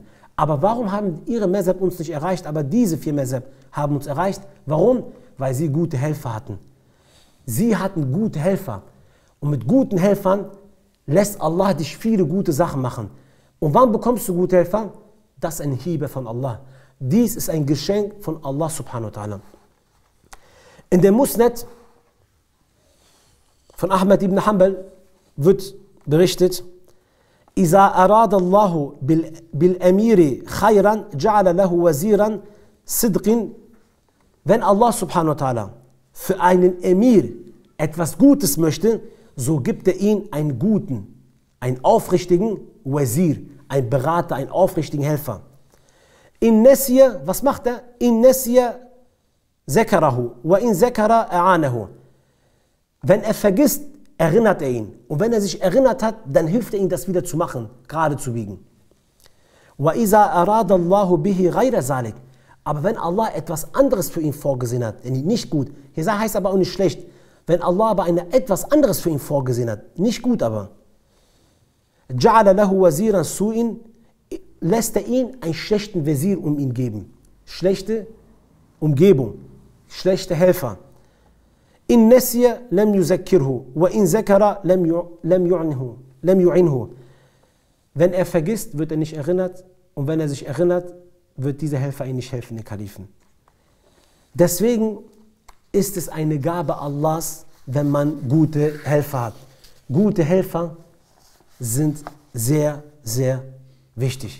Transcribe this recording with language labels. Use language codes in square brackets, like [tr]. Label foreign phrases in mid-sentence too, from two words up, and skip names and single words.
[de] Aber warum haben ihre Mazhab uns nicht erreicht, aber diese 4 Mazhab haben uns erreicht? Warum? Weil sie gute Helfer hatten. Sie hatten gute Helfer. Und mit guten Helfern lässt Allah dich viele gute Sachen machen. Und wann bekommst du gute Helfer? Das ist eine Hiebe von Allah. Dies ist ein Geschenk von [ar] الله سبحانه وتعالى. [de] In dem Musnad von Ahmad ibn Hanbal wird berichtet, [ar] إذا أراد الله بالأمير خيرا جعل له وزيرا صدق. [de] Wenn [ar] الله سبحانه وتعالى [de] für einen Emir etwas Gutes möchte, so gibt er ihm einen guten, einen aufrichtigen Wazir, einen Berater, einen aufrichtigen Helfer. [ar] إن نسي, [de] was macht er? [ar] إن نسي ذكره وإن ذكر أعانه. [de] Wenn er vergisst, erinnert er ihn. Und wenn er sich erinnert hat, dann hilft er ihm, das wieder zu machen, gerade zu biegen. [ar] وإذا أراد الله به غير ذلك. [de] Aber wenn Allah etwas anderes für ihn vorgesehen hat, nicht gut, hier heißt aber auch nicht schlecht, wenn Allah aber etwas anderes für ihn vorgesehen hat, nicht gut aber, [ar] جعل له وزير سوء, [de] lässt er ihn einen schlechten Wazir um ihn geben. Schlechte Umgebung, schlechte Helfer. [ar] إن نسي لم يذكره وإن ذكر لم يعنه. [de] Wenn er vergisst, wird er nicht erinnert, und wenn er sich erinnert, wird dieser Helfer ihm nicht helfen, den Kalifen. Deswegen ist es eine Gabe Allahs, wenn man gute Helfer hat. Gute Helfer sind sehr, sehr wichtig.